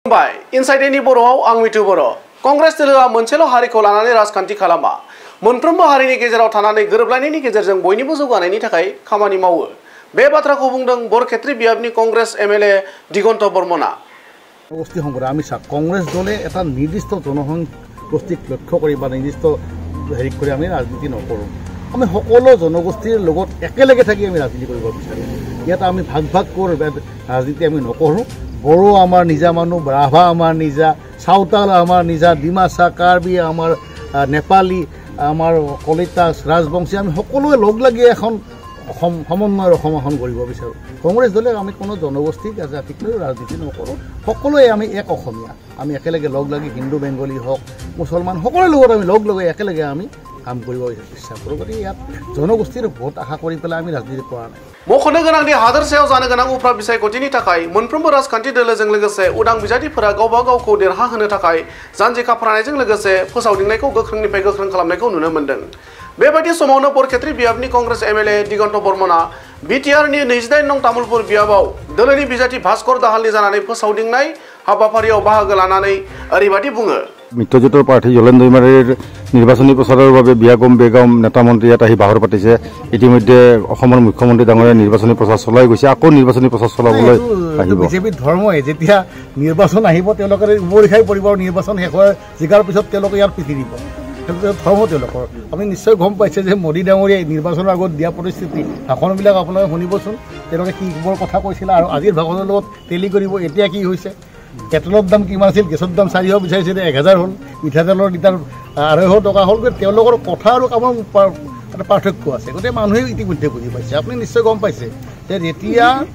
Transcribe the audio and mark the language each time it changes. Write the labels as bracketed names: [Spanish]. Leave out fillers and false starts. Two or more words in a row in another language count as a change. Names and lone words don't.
[Bodo] बाय इनसाइडेनि बर'आव आं मिथु बर' कंग्रेस दोलोआ मोनसेल' हारिखौ लानानै राजखान्थि खालामा मोनफ्रोमबो हारिनि गेजेराव थानानै गोरोबलायनायनि गेजेरजों बयनिबो जौगानायनि थाखाय खामानि मावो बे बाथ्राखौ बुंदों बरखेत्री बियाबनि कंग्रेस एमएलए दिगन्त बर्मना [Assamese] गोष्ठी संग्राम আমি কংগ্রেস দলে এটা নির্দিষ্ট জনগোষ্ঠীক লক্ষ্য কৰি বা নিৰ্দিষ্ট হেৰি কৰি আমি ৰাজনীতি নকৰোঁ আমি সকলো জনগোষ্ঠীৰ লগত একেলগে থাকি আমি ৰাজনীতি কৰিব বিচাৰোঁ ইয়াত আমি ভাগ ভাগ কৰি ৰাজনীতি আমি নকৰোঁ বড়ো আমাৰ নিজা মানুহ ৰাভা আমাৰ নিজা সাঁওতাল আমাৰ নিজা ডিমাচা কাৰ্বি আমাৰ নেপালী আমাৰ কলিতা ৰাজবংশী আমি সকলোৱে লগ লাগি এখন সমন্বয়ৰ অসম এখন কৰিব বিচাৰোঁ কংগ্ৰেছ দলে আমি কোনো জনগোষ্ঠী জাতিক লৈ ৰাজনীতি নকৰোঁ সকলোৱে আমি এক অসমীয়া আমি একেলগে লগ লাগি হিন্দু বেংগলী হওক মুছলমান সকলোৰে লগত আমি লগ লগাই একেলগে আমি কাম কৰিব ইচ্ছা কৰোঁ গতিকে ইয়াত জনগোষ্ঠীৰ ভোট আশা কৰি পেলাই আমি ৰাজনীতি কৰা নাই [Bodo] मख'नो गोनांदि हादोरसायाव जानो गोनां उफ्रा बिसायख'थिनि थाखाय मोनफ्रोमबो राजखान्थि दोलोजों लोगोसे उदां बिजाथिफोरा गावबा गावखौ देरहाहोनो थाखाय जानजि खाफ्रानायजों लोगोसे फोसावदिंनायखौ गोख्रोंनिफ्राय गोख्रों खालामनायखौ नुनो मोन्दों बेबायदि समावनो बरखेत्री बियाबनि कंग्रेस एमएलए दिगन्त बर्मना बिटिआरनि 28 नं तामुलपुर बियाबाव दोलोनि बिजाथि भास्कर दाहालनि जानानै फोसावदिंनाय हाबाफारियाव बाहागो लानानै ओरैबायदि बुङो [Assamese] मित्रजोঁটৰ প্ৰাৰ্থী জলেন দৈমাৰীৰ নিৰ্বাচনী প্ৰচাৰৰ বাবে বিয়াগম বেগম নেতা মন্ত্ৰী ইয়াত আহি বাহৰ পাতিছে ইতিমধ্যে অসমৰ মুখ্যমন্ত্ৰী ডাঙৰীয়া নিৰ্বাচনী প্ৰচাৰ চলাই গৈছে আকৌ নিৰ্বাচনী প্ৰচাৰ চলাবলৈ আহিব বিজেপিৰ ধৰ্মই যেতিয়া নিৰ্বাচন আহিব তেওঁলোকে উমৰিখাই পৰিব নিৰ্বাচন শেষ হোৱাৰ জিকাৰ পিছত তেওঁলোকে ইয়াৰ পিঠি দিব ধৰ্ম তেওঁলোকৰ আপুনি নিশ্চয় গম পাইছে যে মোদী ডাঙৰীয়াই নিৰ্বাচনৰ আগত দিয়া প্ৰতিশ্ৰুতি ভাষণবিলাক আপোনালোকে শুনিবচোন তেওঁলোকে কি বৰ কথা কৈছিলে আৰু আজিৰ ভাষণৰ লগত টেলি কৰিব এতিয়া কি হৈছে পেট্ৰলৰ দাম কিমান আছিল গেছৰ দাম 400 বিচাৰিছিলে 1000 হ'ল মিঠাতেলৰ লিটাৰ 250 টকা হ'ল তেওঁলোকৰ কথা আৰু কামৰ এটা পাৰ্থক্য আছে গতিকে মানুহে ইতিমধ্যে বুজি পাইছে আপুনি নিশ্চয় গম পাইছে যে যেতিয়া